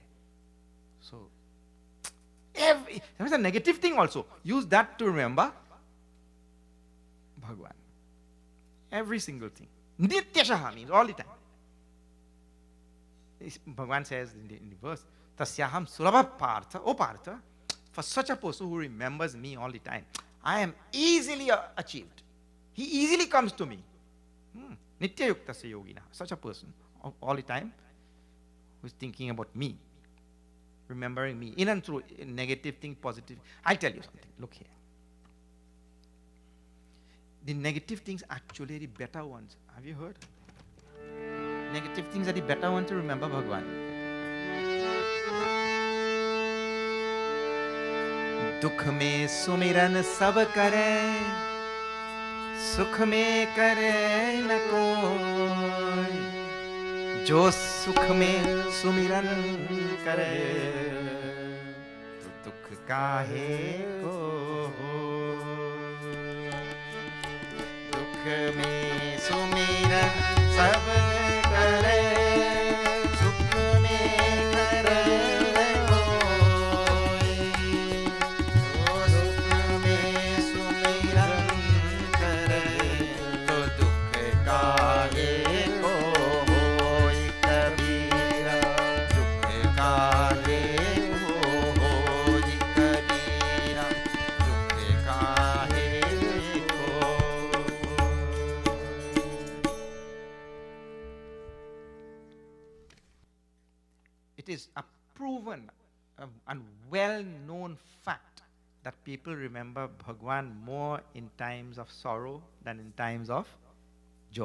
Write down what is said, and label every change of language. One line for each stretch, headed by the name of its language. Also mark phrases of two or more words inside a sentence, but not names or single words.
English: So, there is a negative thing also. Use that to remember Bhagwan. Every single thing. Nityashaha means all the time. Bhagwan says in the verse,
Sanskrit: तस्याहं सुलभः पार्थ.
English: Oh partha, for such a person who remembers me all the time, I am easily achieved. He easily comes to me.
Sanskrit: नित्ययुक्तस्य योगिनः.
English: Such a person all the time who is thinking about me, remembering me, in and through negative thing, positive. I'll tell you something. Look here. The negative things actually the better ones. Have you heard? Negative things are the better ones to remember Bhagwan.
Hindi: दुख में सुमिरन सब करे, सुख में करे न कोई, जो सुख में सुमिरन करे, तो दुख काहे को. दुख में सुमिरन सब करे, सुख में करे न कोई, जो सुख में सुमिरन करे, तो दुख काहे को होय कबीरा, दुख काहे को होय कबीरा, दुख काहे को.
English: It is a proven and well-known fact that people remember Bhagwan more in times of sorrow than in times of joy.